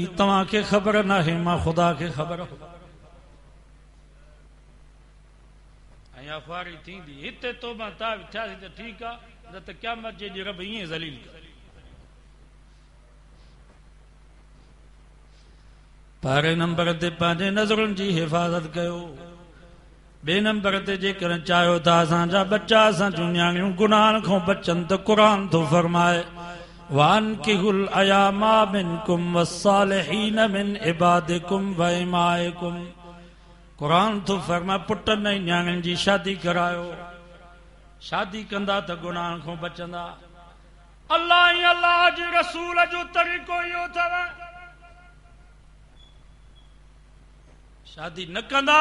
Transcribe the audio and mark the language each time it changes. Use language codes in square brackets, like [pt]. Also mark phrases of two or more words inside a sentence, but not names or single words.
[sd] तव्हांखे ख़बर नाहे, मां ख़ुदा खे ख़बर हो। ऐं अख़बारी थींदी हिते तौबा ताब थियासीं त ठीकु आहे, न त क़यामत जे ॾींहुं रब ईअं ज़लील करे। पहिरें नंबर ते पंहिंजे नज़रुनि जी हिफ़ाज़त कयो। ॿिए नंबर ते जेकर चाहियो था असांजा बच्चा असां जूं न्याणियूं गुनाहनि खां बचनि त क़ुरान थो फरमाए [ar] وأنكحوا الأيامى منكم والصالحين من عبادكم وإمائكم. [sd] क़ुरान थो फरमाए पुटनि ऐं न्याणियुनि जी शादी करायो। शादी कंदा त गुनाहनि खां बचंदा। अल्लाह ऐं अल्लाह जे रसूल जो तरीक़ो इहो अथव, शादी न कंदा।